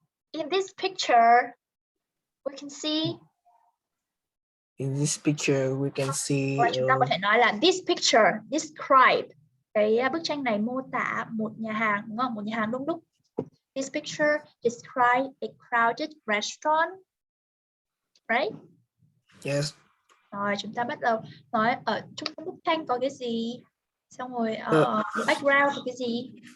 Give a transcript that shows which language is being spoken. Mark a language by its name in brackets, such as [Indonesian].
[English] In this picture, we can see. In this picture, we can see. [Vietnamese] Chúng ta có thể nói là [English] this picture describe. [Vietnamese] Cái bức tranh này mô tả một nhà hàng, đúng không? Một nhà hàng đông đúc. [English] This picture describe a crowded restaurant, right? Yes. [Vietnamese] Rồi chúng ta bắt đầu nói ở trung tâm bức tranh có cái gì, xong rồi ở background có cái gì.